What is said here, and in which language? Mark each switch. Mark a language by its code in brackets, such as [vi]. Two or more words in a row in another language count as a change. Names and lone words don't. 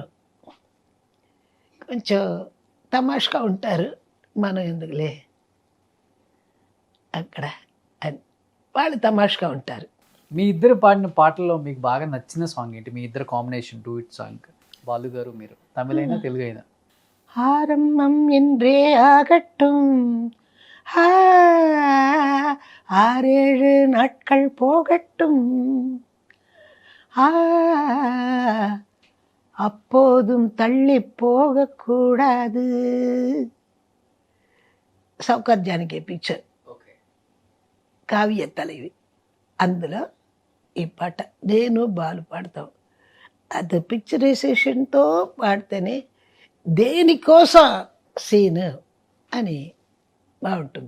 [te] కొంచెం తమాషగా ఉంటారు, మనం ఎందుకులే అక్కడ అని వాళ్ళు తమాషగా ఉంటారు. మీ ఇద్దరు పాడిన పాటల్లో మీకు బాగా నచ్చిన సాంగ్ ఏంటి? మీ ఇద్దరు [en] combination duet song, [te] బాలు గారు మీరు, తమిళైనా తెలుగు అయినా? [ta] ஆரம்பம் என்றே ஆகட்டும், ஆறேழு நாட்கள் போகட்டும், அப்போதும் தள்ளி போகக்கூடாது. [te] సౌకర్ జానకి పిక్చర్, కావ్య தலைவி. అందులో ఈ పాట నేను బాలు పాడతాం. అది పిక్చరైజేషన్తో పాడితేనే దేనికోసం సీన్ అని బాగుంటుంది.